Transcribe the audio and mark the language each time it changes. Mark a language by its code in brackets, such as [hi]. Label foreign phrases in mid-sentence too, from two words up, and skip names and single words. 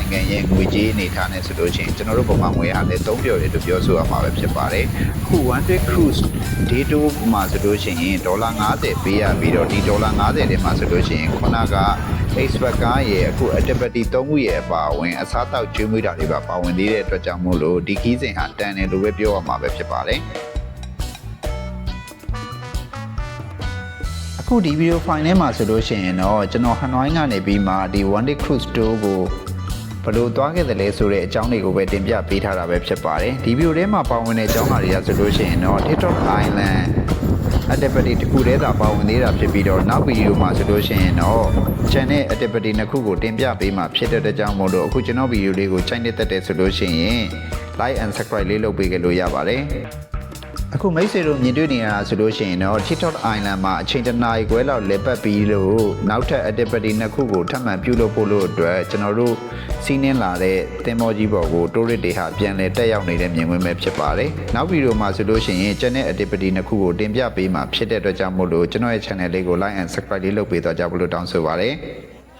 [my] နိုင်ငံရဲ့ငွေကြေးအနေထားနဲ့ဆိုလို့ရှိရင်ကျွန်တော်တို့ပုံမှန်ငွေဟာလည်းသုံးပြော်တယ်လို့ပြောဆိုရမှာပဲဖြစ်ပါတယ်။အခု [en] one day cruise day tour [my] မှာဆိုလို့ရှိရင်ဒေါ်လာ50ပေးရပြီးတော့ဒီဒေါ်လာ50ထဲမှာဆိုလို့ရှိရင်ခုနက expert ကားရဲ့အခု activity 3ခုရဲ့အပါအဝင်အစားအသောက်ကျွေးမွေးတာတွေပါပါဝင်သေးတဲ့အတွက်ကြောင့်မို့လို့ဒီခီးစဉ်ဟာတန်တယ်လို့ပဲပြောရမှာပဲဖြစ်ပါတယ်။ အခုဒီဗီဒီယိုဖိုင်ထဲမှာဆိုလို့ရှိရင်တော့ကျွန်တော်ဟနွိုင်းကနေပြီးမှဒီ [en] one day cruise tour [my] ကိုဘယ်လိုသွားခဲ့တယ်လဲဆိုတဲ့အကြောင်းတွေကိုပဲတင်ပြပေးထားတာပဲဖြစ်ပါတယ်ဒီဗီဒီယိုထဲမှာ ပါဝင်တဲ့အကြောင်းအရာတွေကဆိုလို့ရှိရင်တော့ TikTok Island activity တစ်ခုတည်းသာပါဝင်သေးတာဖြစ်ပြီးတော့နောက်ဗီဒီယိုမှာဆိုလို့ရှိရင်တော့ [en] channel activity [my] နှစ်ခုကိုတင် ပြပေးမှာဖြစ်တဲ့အကြောင်းမို့လို့အခုကျွန်တော်ဗီဒီယိုလေးကိုချိန်နေတတ်တယ်ဆိုလို့ရှိရင် [en] like and subscribe [my] လေးလုပ်ပေးကြလို့ရပါတယ်အခုမိတ်ဆွေတို့မြင်တွေ့နေရတာဆိုလို့ရှိရင်တော့ TikTok Island မှာအချိန်တစ်နာရီခွဲလောက်လည်ပတ်ပြီးလို့နောက်ထပ် activity နှစ်ခုကိုထပ်မံပြုလုပ်ဖို့လို့အတွက်ကျွန်တော်တို့စီးနှင်းလာတဲ့သင်္ဘောကြီးပေါ်ကို tourist တွေဟာပြန်လည်တက်ရောက်နေတဲ့မြင်ကွင်းပဲဖြစ်ပါတယ်။နောက်ဗီဒီယိုမှာဆိုလို့ရှိရင် [en] channel activity [my] နှစ်ခုကိုတင်ပြပေးမှာဖြစ်တဲ့အတွက်ကြောင့်မို့လို့ကျွန်တော်ရဲ့ channel လေးကို [en] like and subscribe [my] လေးလုပ်ပေးသွားကြဖို့လို့တောင်းဆိုပါတယ်။